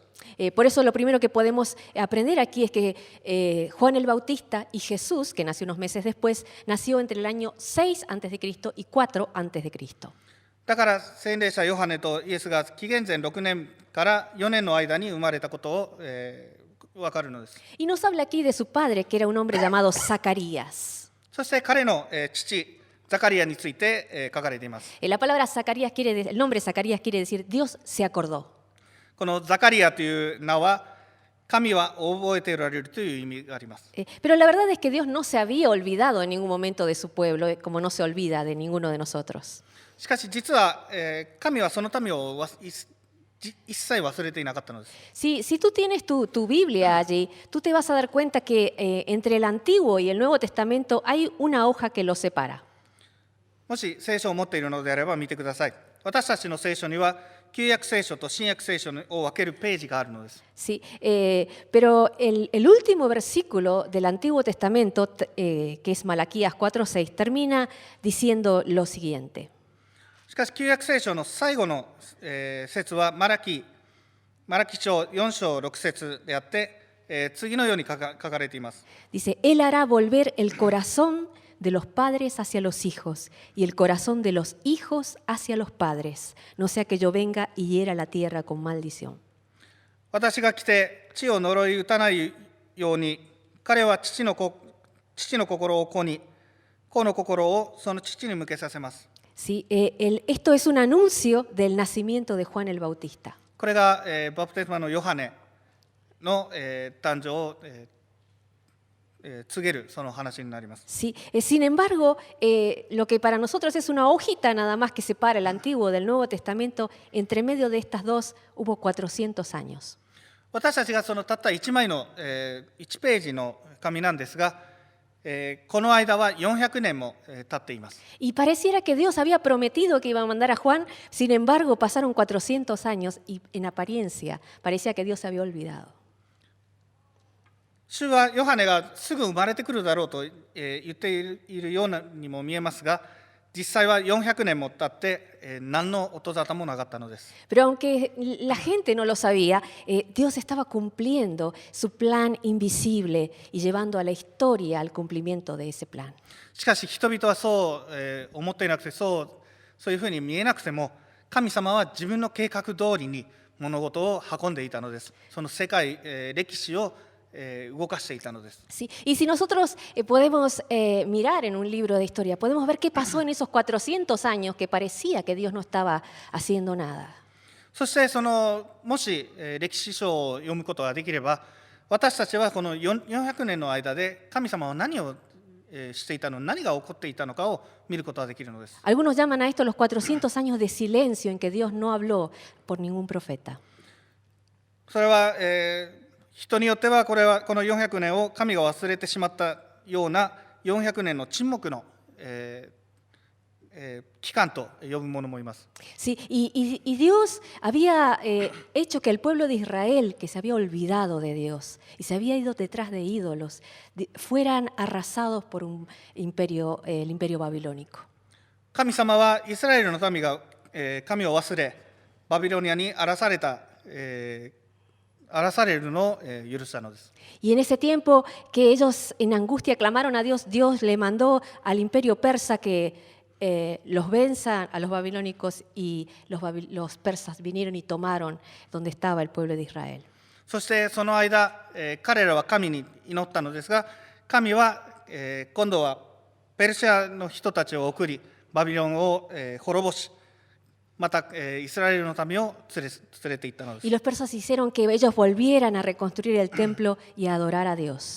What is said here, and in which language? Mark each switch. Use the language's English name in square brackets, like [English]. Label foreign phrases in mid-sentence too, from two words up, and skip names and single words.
[Spanish] Por eso lo primero que podemos aprender aquí es que Juan el Bautista y Jesús, que nació unos meses después, nació entre el año 6 a.C. y 4 a.C. [Japanese] だから洗礼者ヨハネとイエスが紀元前6年から4年の間に生まれたことを、分かるのです。 [Spanish] Y nos habla aquí de su padre, que era un hombre llamado Zacarías. [Japanese] そして彼の、父ザカリアについて、書かれています。 [Spanish] La palabra Zacarías el nombre Zacarías quiere decir Dios se acordó. [Japanese] このザカリアという名は神は覚えておられるという意味があります。 [Spanish] Pero la verdad es que Dios no se había olvidado en ningún momento de su pueblo, como no se olvida de ninguno de nosotros. [Japanese] しかし実は、神はその民を一切忘れていなかったのです。 [Spanish] Si tú tienes tu Biblia allí, tú te vas a dar cuenta que entre el Antiguo y el Nuevo Testamento hay una hoja que los separa. [Japanese] もし聖書を持っているのであれば見てください。私たちの聖書には旧約聖書と新約聖書を分けるページがあるのです。 [Spanish] Sí, pero el último versículo del Antiguo Testamento, que es Malaquías 4:6, termina diciendo lo siguiente. [Japanese] しかし旧約聖書の最後の、節はマラキ書4章6節であって、次のように書かれています。 [Spanish] Dice, Él hará volver el corazón de los padres hacia los hijos y el corazón de los hijos hacia los padres, no sea que yo venga y hiera la tierra con maldición. [Japanese] 私が来て地を呪い打たないように、彼は父の心を子に、子の心をその父に向けさせます。 [Spanish] Sí, esto es un anuncio del nacimiento de Juan el Bautista. [Japanese] これが、バプテスマのヨハネの、誕生を、 告げるその話になります。 [Spanish] Sí, sin embargo, lo que para nosotros es una hojita nada más que separa el Antiguo del Nuevo Testamento, entre medio de estas dos hubo 400 años. [Japanese] 私たちがそのたった1枚の、1ページの紙なんですが、この間は400年も、経っています。 [Spanish] Y pareciera que Dios había prometido que iba a mandar a Juan, sin embargo pasaron 400 años y en apariencia parecía que Dios se había olvidado. [Japanese] 主はヨハネがすぐ生まれてくるだろうと、言っているようにも見えますが、実際は400年も経って、何の音沙汰もなかったのです。 [Spanish] Pero aunque la gente no lo sabía, Dios estaba cumpliendo su plan invisible y llevando a la historia al cumplimiento de ese plan. [Japanese] しかし人々はそう、思っていなくて、そういうふうに見えなくても、神様は自分の計画通りに物事を運んでいたのです。その世界、歴史を動かしていたのです。 [Spanish] Sí. Y si nosotros podemos mirar en un libro de historia, podemos ver qué pasó en esos 400 años que parecía que Dios no estaba haciendo nada. [Japanese] そしてもし、歴史書を読むことができれば、私たちはこの400年の間で神様は何をしていたの、何が起こっていたのかを見ることができるのです。 [Spanish] Algunos llaman a esto los 400 años de silencio en que Dios no habló por ningún profeta. [Japanese] それは、人によってはこの400年を神が忘れてしまったような400年の沈黙の、期間と呼ぶ者もいます。 [Spanish] Sí, y Dios había hecho que el pueblo de Israel, que se había olvidado de Dios y se había ido detrás de ídolos, fueran arrasados por el imperio babilónico. [Japanese] 神様はイスラエルの民が、神を忘れ、バビロニアに荒らされるのを許したのです。 [Spanish] Y en ese tiempo que ellos en angustia clamaron a Dios, Dios le mandó al imperio persa que los venzan a los babilónicos y los persas vinieron y tomaron donde estaba el pueblo de Israel. [Japanese] そしてその間、彼らは神に祈ったのですが、神は、今度はペルシャの人たちを送り、バビロンを、滅ぼし、また、イスラエルの民を連れて行ったのです。 [Spanish] Y los persas hicieron que ellos volvieran a reconstruir el templo y a adorar a Dios.